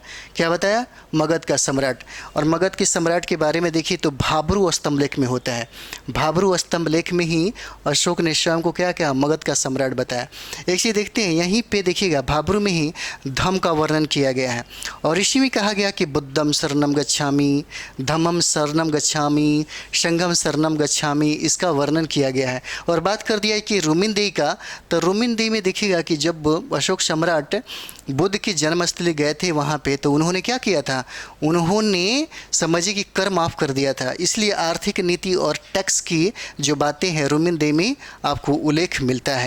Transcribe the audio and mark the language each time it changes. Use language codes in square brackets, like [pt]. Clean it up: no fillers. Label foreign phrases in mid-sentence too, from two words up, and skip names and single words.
[hi] क्या बताया, मगध का सम्राट। और मगध के सम्राट के बारे में देखिए तो भाब्रू स्तंभ लेख में होता है। भाब्रू स्तंभ लेख में ही अशोक ने स्वयं को क्या क्या, मगध का सम्राट बताया। एक चीज़ देखते हैं, यहीं पे देखिएगा भाब्रू में ही धम्म का वर्णन किया गया है, और इसी में कहा गया कि [pi] बुद्धम शरणम गच्छामि, धम्मम शरणम गच्छामि, [hi] संघम शरणम गच्छामि, इसका वर्णन किया गया है। और बात कर दिया है कि रुमिनदेही का, तो रुमिनदेही में देखिएगा कि जब अशोक सम्राट बुद्ध की जन्मस्थली गए थे वहाँ पे, तो उन्होंने क्या किया था, उन्होंने समझिए कि कर माफ़ कर दिया था। इसलिए आर्थिक नीति और टैक्स की जो बातें हैं रुमिनदेही में आपको उल्लेख मिलता है।